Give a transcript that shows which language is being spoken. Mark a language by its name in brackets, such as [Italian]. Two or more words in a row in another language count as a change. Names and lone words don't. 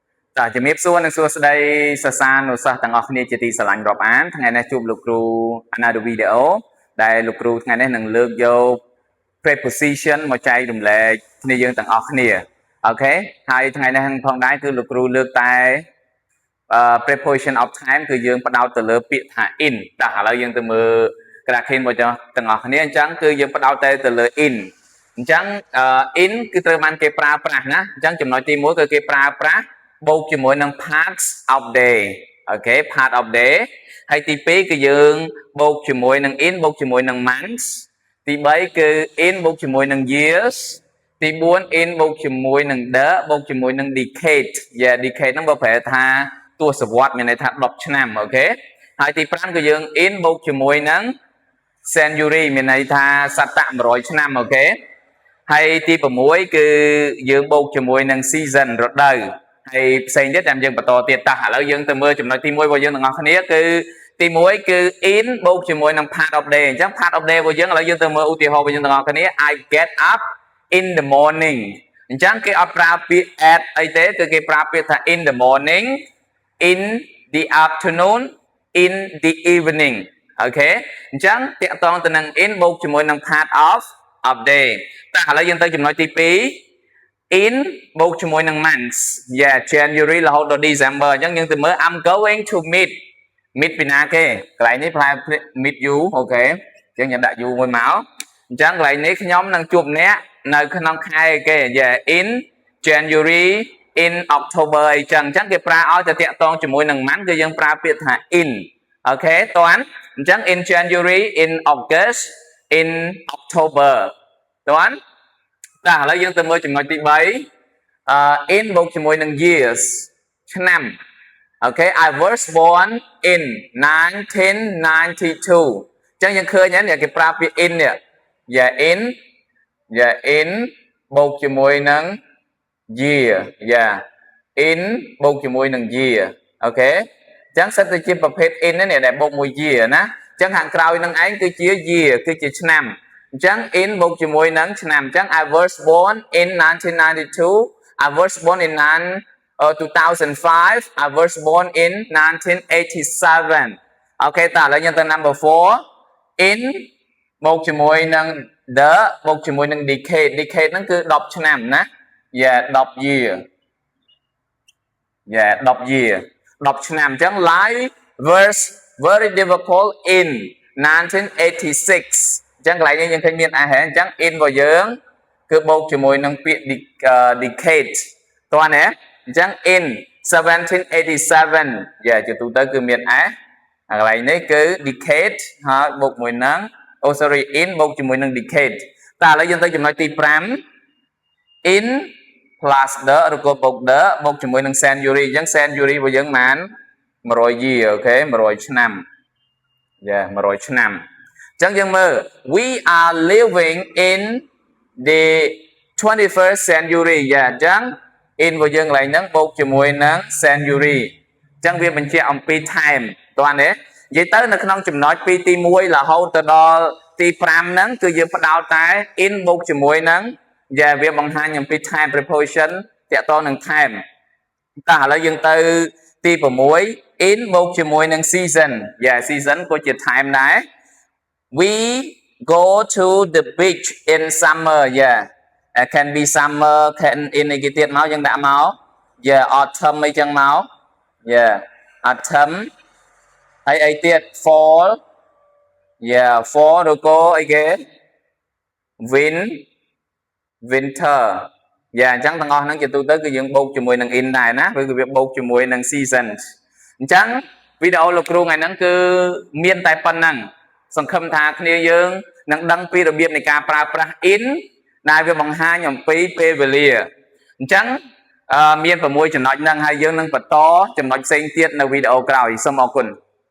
[Khmer] Tạiជំរាបសួរនិងសួស្តីសិស្សានុសិស្សទាំងអស់គ្នាជាទីស្រឡាញ់រាប់អានថ្ងៃនេះជួបលោកគ្រូ [English] Another video [Khmer] ដែលលោកគ្រូថ្ងៃនេះនឹងលើក យក preposition មកចែករំលែកគ្នាយើងទាំងអស់គ្នាអូខេហើយថ្ងៃនេះផងដែរគឺលោកគ្រូលើកតែ [English] preposition of time [Khmer] គឺយើងផ្ដោតទៅលើពាក្យថា in តែឥឡូវយើងទៅមើលក្រាឃីនមកទាំងអស់គ្នាអញ្ចឹងគឺយើងផ្ដោតតែទៅលើ in អញ្ចឹង in គឺត្រូវបានគេប្រើប្រាស់ណាអញ្ចឹងចំណុចទី1គឺគេប្រើប្រាស់បូកជាមួយនឹង [English] parts of day [Khmer] អូខេ [English] part of day [Khmer] ហើយទី 2គឺយើងបូកជាមួយនឹង in បូកជាមួយនឹង months ទី3គឺ in បូកជាមួយនឹង years ទី4 in បូកជាមួយនឹង the បូកជាមួយនឹង [English] decade decade [Khmer] ហ្នឹងបើប្រែថាទសវត្សរ៍មានន័យថា10ឆ្នាំអូខេហើយទី5គឺយើង in បូកជាមួយនឹង century មានន័យថាសតៈ100ឆ្នាំ អូខេហើយទី6គឺយើងបូកជាមួយនឹង season រដូវហើយផ្សេងទៀតតាមយើងបន្តទៀតតោះឥឡូវយើងទៅមើលចំណុចទី1របស់យើងទាំងអស់គ្នាគឺទី1គឺ in បូកជាមួយនឹង [English] part of day [Khmer] អញ្ចឹង [English] part of day [Khmer] របស់ យើងឥឡូវយើងទៅមើលឧទាហរណ៍របស់យើងទាំងអស់គ្នា [English] I get up in the morning [Khmer] អញ្ចឹងគេអត់ប្រើពាក្យ at អីទេគឺគេប្រើពាក្យថា [English] in the morning in the afternoon in the evening [Khmer] អូខេអញ្ចឹងតាក់ទងទៅនឹង in បូកជាមួយនឹង [English] part of day [Khmer] តោះឥឡូវយើងទៅចំណុចទី2 in បូក ជាមួយនឹង months January រហូតដល់ December អញ្ចឹងយើងទៅមើល [English] I'm going to meet [Khmer] ពីណាគេកន្លែងនេះផ្លែ [English] meet you [Khmer] អូខេអញ្ចឹងយើងដាក់ you មួយមកអញ្ចឹងកន្លែងនេះខ្ញុំនឹងជួបអ្នកនៅក្នុងខែគេ [English] in January in October [Khmer] អីចឹងគេប្រើឲ្យទៅតាក់ទងជាមួយនឹង month គឺយើងប្រើពាក្យថា in អូខេតើអញ្ចឹង [English] in January in August in October [Khmer] តើតែឥឡូវយើងទៅមើលចំណុចទី 3 in បូកជាមួយនឹង years ឆ្នាំអូខេ [English] I was born in 1992 [Khmer] អញ្ចឹងយើងឃើញហ្នឹងគេប្រើពាក្យ in នេះin បូក ជាមួយនឹង year in បូកជាមួយនឹង year អូខេអញ្ចឹងសិតទៅជាប្រភេទ in នេះដែលបូកមួយ year ណាអញ្ចឹងខាងក្រោយនឹងឯងគឺជា year គឺជាឆ្នាំអញ្ចឹង in បូកជាមួយនឹងឆ្នាំអញ្ចឹង [English] I was born in 1992 I was born in 2005 I was born in [Khmer] 1987អូខេតើឥឡូវយើងទៅ number 4 in បូកជាមួយនឹង the បូកជាមួយនឹង decade ហ្នឹងគឺ10ឆ្នាំណា10 year 10 year 10 ឆ្នាំអញ្ចឹង [English] life was very difficult in 1986 [Khmer] អញ្ចឹងកន្លែងនេះយើងឃើញមានអញ្ចឹង in របស់យើងគឺបូកជាមួយនឹងពាក្យ decade តើណាអញ្ចឹង in 1787ជាទូទៅគឺមានកន្លែងនេះគឺ decade ហើយបូកមួយនឹងin បូកជាមួយនឹង decade តើឥឡូវយើងទៅចំណុចទី5 [English] in plus the [Khmer] ឬក៏បូក the បូកជាមួយនឹង century អញ្ចឹង century របស់យើងបាន100 year អូខេ100ឆ្នាំ100ឆ្នាំអញ្ចឹងយើងមើល [English] we are living in the 21st century [Khmer] អញ្ចឹង in របស់យើងកន្លែងហ្នឹងបូកជាមួយនឹង century អញ្ចឹងវាបញ្ជាក់អំពី time តើណានិយាយទៅនៅក្នុងចំណុចពីទី 1រហូតទៅដល់ទី5ហ្នឹងគឺយើងផ្ដោតតែ in បូកជាមួយនឹងវាបង្ហាញ អំពី [English] time preposition [Khmer] តាក់ទងនឹង time តោះឥឡូវយើងទៅទី6 in បូកជាមួយនឹង season season ក៏ជា time ដែរ [English] we go to the beach in summer can be summer can in [Khmer] អីគេទៀតមកយើងដាក់មក autumn អីចឹងមក autumn ហើយអីទៀត [English] fall fall [Khmer] ឬក៏អីគេ winter អញ្ចឹងទាំងអស់ហ្នឹងជាទូទៅគឺយើងបូកជាមួយនឹង in ដែរណាឬគឺវាបូកជាមួយនឹង season អញ្ចឹងវីដេអូលោកគ្រូថ្ងៃហ្នឹងគឺមានតែប៉ុណ្ណឹងសង្ឃឹមថាគ្នាយើងនឹងដឹងពីរបៀបនៃការប្រើប្រាស់ in ដែលវាបង្ហាញអំពីពេលវេលាអញ្ចឹងមាន6ចំណុចហ្នឹងហើយយើងនឹងបន្តចំណុចផ្សេងទៀតនៅវីដេអូក្រោយសូមអរគុណ